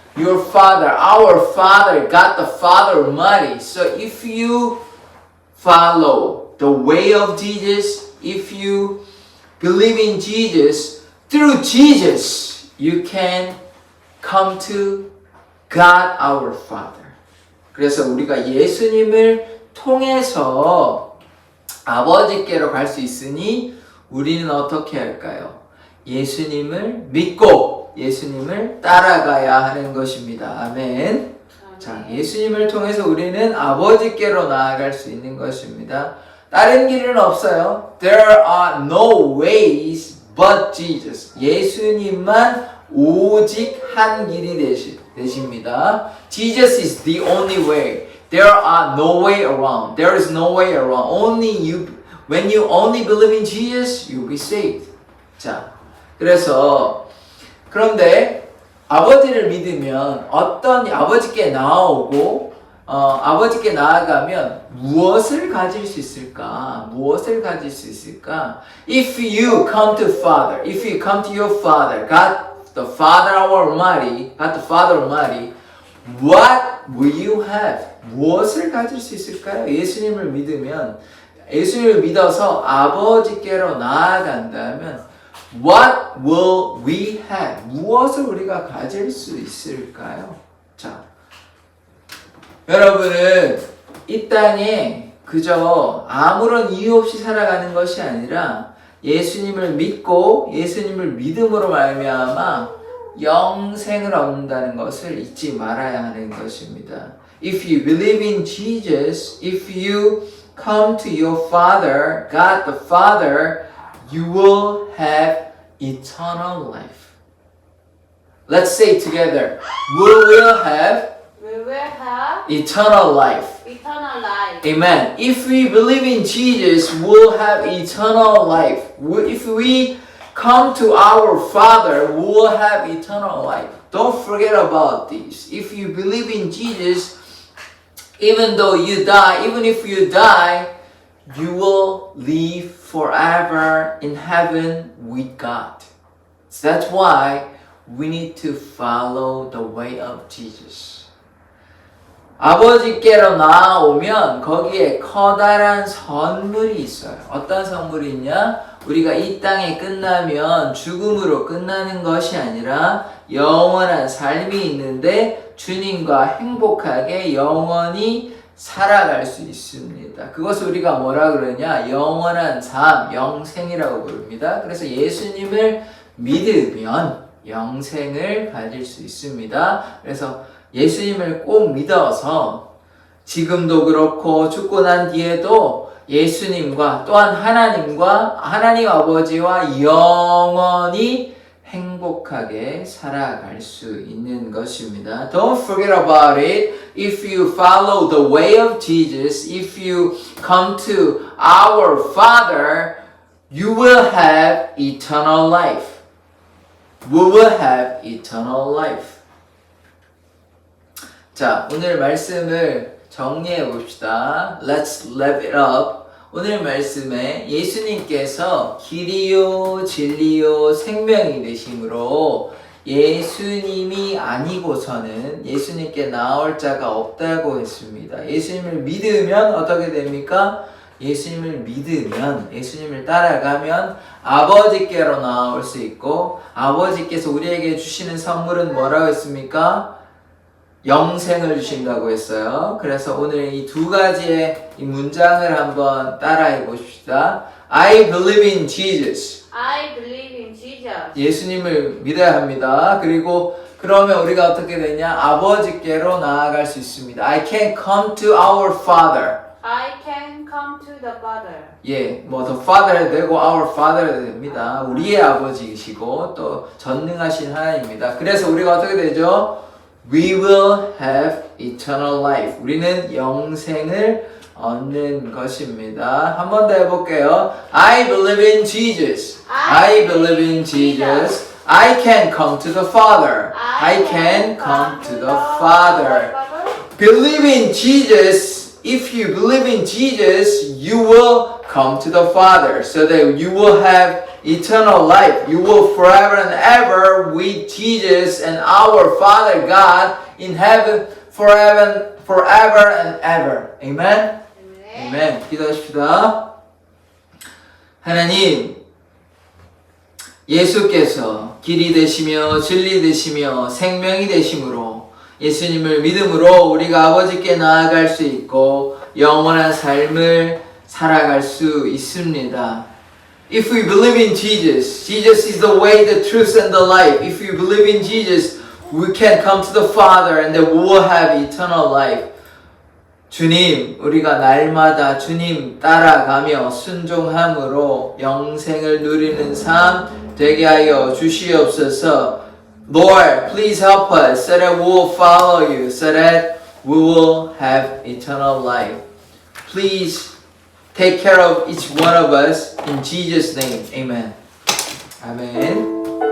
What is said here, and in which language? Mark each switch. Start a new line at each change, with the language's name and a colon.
English: Your Father, our Father, God the Father Almighty. So if you follow the way of Jesus, if you believe in Jesus, through Jesus, you can come to God our Father.
Korean: 그래서 우리가 예수님을 통해서 아버지께로 갈 수 있으니 우리는 어떻게 할까요? 예수님을 믿고 믿고 예수님을 따라가야 하는 것입니다. 아멘. 자, 예수님을 통해서 우리는 아버지께로 나아갈 수 있는 것입니다. 다른 길은 없어요.
English: There are no ways but Jesus.
Korean: 예수님만 오직 한 길이 되십니다.
English: Jesus is the only way. There are no way around. There is no way around. Only you, when you only believe in Jesus, you'll be saved.
Korean: 자, 그래서 그런데 아버지를 믿으면 아버지께 나오고 아버지께 나아가면 무엇을 가질 수 있을까? 무엇을 가질 수 있을까?
English: If you come to Father, if you come to your Father, God the Father Almighty, God the Father Almighty, what will you have?
Korean: 무엇을 가질 수 있을까요? 예수님을 믿으면, 예수님을 믿어서 아버지께로 나아간다면
English: what will we have?
Korean: 무엇을 우리가 가질 수 있을까요? 자, 여러분은 이 땅에 그저 아무런 이유 없이 살아가는 것이 아니라 예수님을 믿고 예수님을 믿음으로 말미암아 영생을 얻는다는 것을 잊지 말아야 하는 것입니다.
English: If you believe in Jesus, if you come to your Father, God the Father, you will have eternal life. Let's say together, we will have eternal life. eternal life. Amen. If we believe in Jesus, we'll have eternal life. If we come to our Father, we'll have eternal life. Don't forget about this. If you believe in Jesus, even though you die, even if you die, you will live forever in heaven with God. So that's why we need to follow the way of Jesus.
Korean: 아버지께로 나아오면 거기에 커다란 선물이 있어요. 어떤 선물이 있냐? 우리가 이 땅에 끝나면 죽음으로 끝나는 것이 아니라 영원한 삶이 있는데 주님과 행복하게 영원히 살아갈 수 있습니다. 그것을 우리가 뭐라 그러냐? 영원한 삶, 영생이라고 부릅니다. 그래서 예수님을 믿으면 영생을 가질 수 있습니다. 그래서 예수님을 꼭 믿어서 지금도 그렇고 죽고 난 뒤에도 예수님과 또한 하나님 아버지와 영원히 행복하게 살아갈 수 있는 것입니다.
English: Don't forget about it. If you follow the way of Jesus, if you come to our Father, you will have eternal life. We will have eternal life.
Korean: 자, 오늘 말씀을 정리해 봅시다.
English: Let's wrap it up.
Korean: 오늘 말씀에 예수님께서 길이요 진리요 생명이 되심으로 예수님이 아니고서는 예수님께 나올 자가 없다고 했습니다. 예수님을 믿으면 어떻게 됩니까? 예수님을 믿으면, 예수님을 따라가면 아버지께로 나올 수 있고 아버지께서 우리에게 주시는 선물은 뭐라고 했습니까? 영생을 주신다고 했어요. 그래서 오늘 이 두 가지의 이 문장을 한번 따라해 보십시다.
English: I believe in Jesus. I believe in Jesus.
Korean: 예수님을 믿어야 합니다. 그리고 그러면 우리가 어떻게 되냐? 아버지께로 나아갈 수 있습니다.
English: I can come to our Father. I can come to the Father.
Korean: 예, 뭐
English: the Father
Korean: 되고
English: our Father
Korean: 됩니다. 우리의 아버지이시고 또 전능하신 하나님입니다. 그래서 우리가 어떻게 되죠?
English: We will have eternal life.
Korean: 우리는 영생을 얻는 것입니다. 한 번 더 해볼게요.
English: I believe in Jesus. I believe in Jesus. I can come to the Father. I can come to the Father. Believe in Jesus. If you believe in Jesus, you will come to the Father, so that you will have eternal life. You will forever and ever with Jesus and our Father God in heaven forever and ever.
Korean: Amen? Amen. 기도하십시다. 하나님, 예수께서 길이 되시며 진리 되시며 생명이 되심으로 예수님을 믿음으로 우리가 아버지께 나아갈 수 있고 영원한 삶을 살아갈 수 있습니다.
English: If we believe in Jesus, Jesus is the way, the truth, and the life. If we believe in Jesus, we can come to the Father and then we will have eternal life.
Korean: 주님, 우리가 날마다 주님 따라가며 순종함으로 영생을 누리는 삶 되게 하여 주시옵소서.
English: Lord, please help us so that we will follow you, so that we will have eternal life. Please take care of each one of us in Jesus' name. Amen. 아멘.